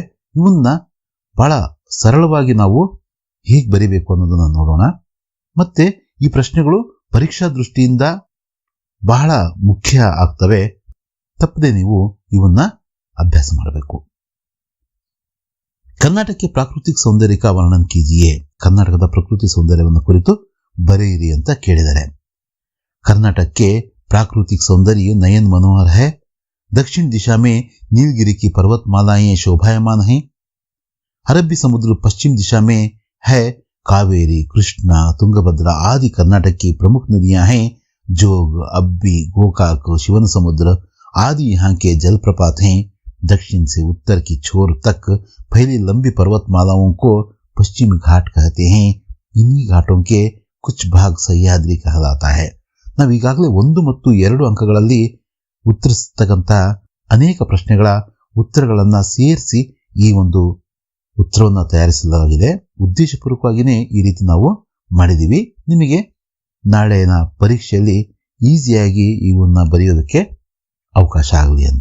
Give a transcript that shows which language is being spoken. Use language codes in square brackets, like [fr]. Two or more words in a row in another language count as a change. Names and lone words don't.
[kn] ಇವನ್ನ ಬಹಳ ಸರಳವಾಗಿ ನಾವು ಹೇಗೆ ಬರಿಬೇಕು ಅನ್ನೋದನ್ನ ನೋಡೋಣ. ಮತ್ತೆ ಈ ಪ್ರಶ್ನೆಗಳು ಪರೀಕ್ಷಾ ದೃಷ್ಟಿಯಿಂದ ಬಹಳ ಮುಖ್ಯ ಆಗ್ತವೆ. ತಪ್ಪದೆ ನೀವು ಇವನ್ನ ಅಭ್ಯಾಸ ಮಾಡಬೇಕು. [hi] कर्नाटक के प्राकृतिक सौंदर्य का वर्णन कीजिए. [kn] ಕರ್ನಾಟಕದ ಪ್ರಕೃತಿ ಸೌಂದರ್ಯವನ್ನು ಕುರಿತು ಬರೆಯಿರಿ ಅಂತ ಕೇಳಿದರೆ [hi] कर्नाटक के प्राकृतिक सौंदर्य नयन मनोहर है. दक्षिण दिशा में नीलगिरी की पर्वतमालाएं शोभायमान हैं. अरबी समुद्र पश्चिम दिशा में है. कावेरी, कृष्णा, तुंगभद्रा आदि कर्नाटक की प्रमुख नदियां हैं. जोग, अब्बी, गोकाक, शिवन समुद्र आदि यहाँ के जलप्रपात हैं. दक्षिण से उत्तर की छोर तक फैली लंबी पर्वतमालाओं को पश्चिमी घाट कहते हैं. इन्हीं घाटों के कुछ भाग सह्याद्री कहलाता है. [kn] ನಾವು ಈಗಾಗಲೇ 1 ಮತ್ತು 2 ಅಂಕಗಳಲ್ಲಿ ಉತ್ತರಿಸತಕ್ಕಂಥ ಅನೇಕ ಪ್ರಶ್ನೆಗಳ ಉತ್ತರಗಳನ್ನು ಸೇರಿಸಿ ಈ ಒಂದು ಉತ್ತರವನ್ನು ತಯಾರಿಸಲಾಗಿದೆ. ಉದ್ದೇಶಪೂರ್ವಕವಾಗಿಯೇ ಈ ರೀತಿ ನಾವು ಮಾಡಿದ್ದೀವಿ. ನಿಮಗೆ ನಾಳೆನ ಪರೀಕ್ಷೆಯಲ್ಲಿ ಈಸಿಯಾಗಿ ಇವನ್ನ ಬರೆಯೋದಕ್ಕೆ ಅವಕಾಶ ಆಗಲಿ ಅಂತ.